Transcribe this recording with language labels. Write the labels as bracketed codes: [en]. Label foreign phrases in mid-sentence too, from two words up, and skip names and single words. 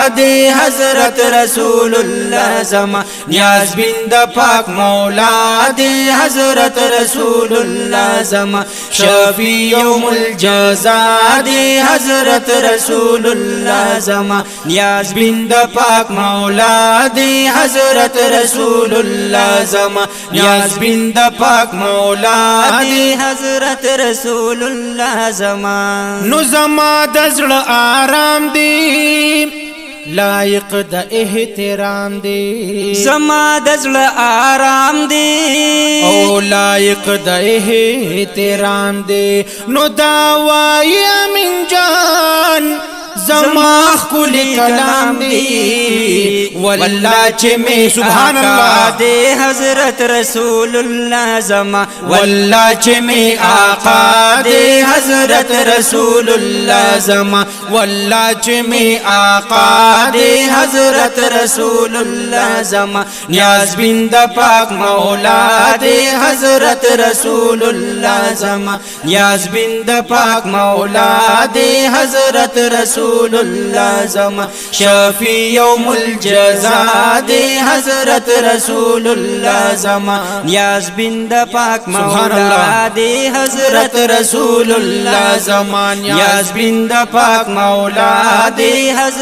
[ps] دے حضرت رسول اللہ زما نیاز بند پاک مولا دے حضرت رسول اللہ زما [ar] شفیع یوم الجزا [ps] دے حضرت رسول اللہ زما نیاز بند پاک مولا دے حضرت رسول اللہ زما نیاز بند پاک مولا دے حضرت رسول اللہ زما نو زما دزړه آرام دی لائق د احترام دی زما دزړه آرام دی او لائق د احترام دی نو دا وای امین جان زما خل کلام دی والله چې می [ar] سبحان الله [ps] دے حضرت رسول اللہ زما والله چې می آقا دے حضرت رسول الله زما والله چې می آقا دے حضرت رسول الله زما نیاز بند پاک مولا دے حضرت رسول الله زما نیاز بند پاک مولا دے حضرت رسول اللہ زما [ar] شفیع یوم الجزا [ps] دے حضرت رسول اللہ زما نیاز بند پاک سبحان مولا اللہ دے حضرت رسول اللہ زما نیاز بند پاک مولا دے